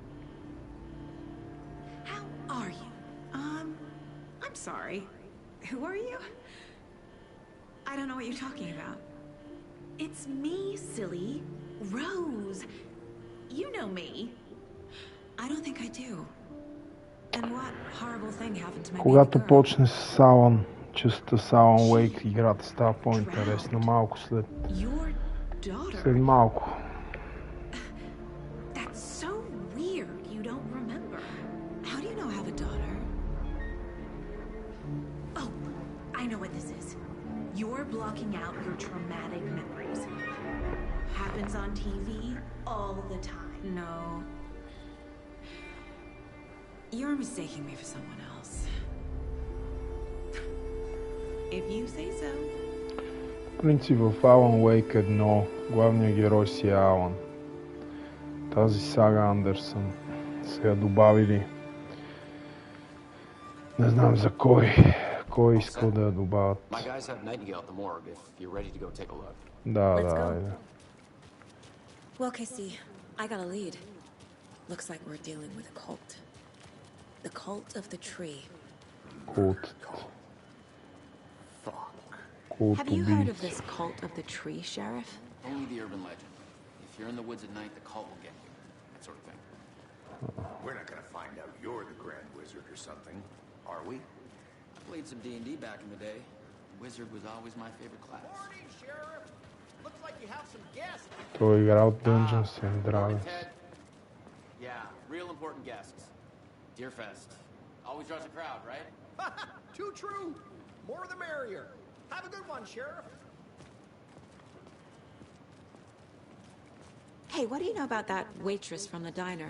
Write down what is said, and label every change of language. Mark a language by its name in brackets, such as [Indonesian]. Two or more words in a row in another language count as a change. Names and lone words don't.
[English] How are you? I'm sorry. Who are you? I don't know what you're talking about. It's me, silly. Rose. You know me. I don't think I do. And what horrible thing happened to my [Bulgarian] Когато [English] baby girl? [Bulgarian] почне с Алан, частта с Алан Уейк, играта става по-интересна малко след малко. [English] That's so a daughter. Oh, I know what this is. You're blocking out your traumatic memories. Happens on TV all the time. No. You're mistaking me for someone else. If you say so. [Bulgarian] В принцип в Alan Wake 1 главният герой си е Алан. Тази сага Андерсън са я добавили. Не знам за кой искал да я добавят. Да. [English] Well, Casey, I got a lead. Looks like we're dealing with a cult. The cult of the tree. Cult. Have you heard of this cult of the tree, Sheriff? Only the urban legend. If you're in the woods at night, the cult will get you. That sort of thing. We're not gonna find out you're the Grand Wizard or something, are we? I played some D&D back in the day. Wizard was always my favorite class. Morning, Sheriff. Looks like you have some guests. [Bulgarian] Той е играл Dungeons and Dragons. [English] Yeah, real important guests. Deerfest. Always draws a crowd, right? Too true. More the merrier. Have a good one, Sheriff. Hey, what do you know about that waitress from the diner?